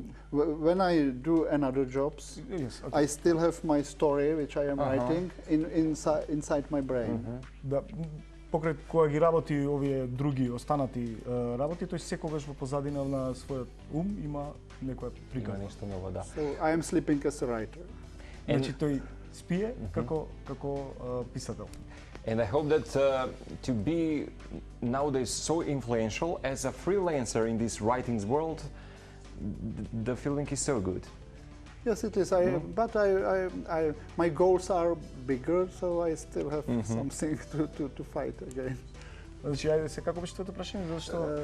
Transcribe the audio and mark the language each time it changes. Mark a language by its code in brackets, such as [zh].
[en] When I do another jobs, I still have my story which I am writing inside my brain. [mk] Да, покрај кога ги работи овие други останати работи, тој секогаш во позадина на својот има некоја приказна. Има нешто ново, да. [en] So I am sleeping as a writer. [mk] Значи тој спие како писател. [en] And I hope that to be nowadays so influential as a freelancer in this writings world, the feeling is so good. Yes, it is. But my goals are bigger, so I still have something to fight again. [mk] Значи, ајде се како беше тоа прашање, зашто